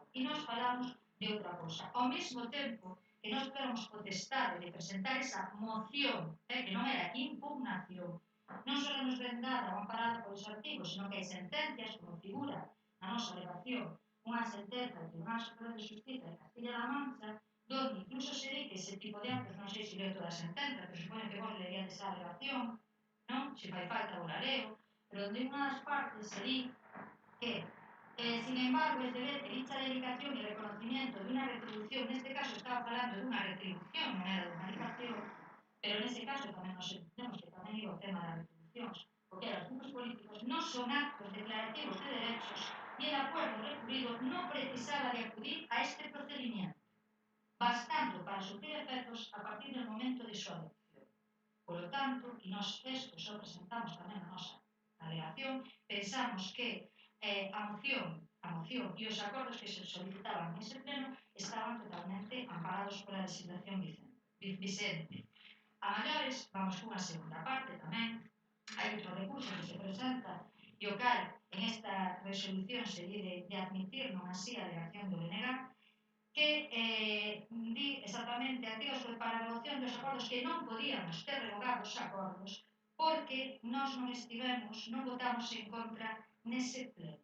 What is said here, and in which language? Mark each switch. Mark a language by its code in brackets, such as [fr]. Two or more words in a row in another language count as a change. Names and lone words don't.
[gl] E nos falamos de outra cousa. Ao mesmo tempo que nós tivemos potestade de presentar esa moción, que non era impugnación, non só nos ven dada ou amparada polos artigos, senón que hai sentencias, como figura na nosa alegación, unha sentenza do Tribunal Superior de Justiza de Castilla-La Mancha, donde incluso se di que ese tipo de actos, non sei se leo toda a sentenza, pero supoño que vos leríades esa alegación, non? Se fai falta vos la leo, pero onde unha das partes se di que, [es] sin embargo, es deber que dicha dedicación y reconocimiento de una retribución, [gl] en este caso estaba falando de unha retribución, non era de unha dedicación, pero nese caso tamén nos entendemos que tamén iba o tema das retribucións, porque os grupos políticos non son actos [es] declarativos de derechos y el acuerdo recurrido no precisaba de acudir a este procedimiento, bastando para surtir efectos a partir del momento [gl] de súa adopción. [es] Por lo tanto, [gl] e nós isto só presentamos tamén a nosa alegación, pensamos que a moción e os acordos que se solicitaban nese pleno estaban totalmente amparados pola legislación Vicente. A maiores, vamos cunha segunda parte tamén, hai outro recurso que se presenta e o cal en esta resolución se di de admitir non así a alegación do BNG, que di exactamente artigos para a revocación dos acordos que non podíamos ter revogado os acordos porque nós non votamos en contra nese pleno.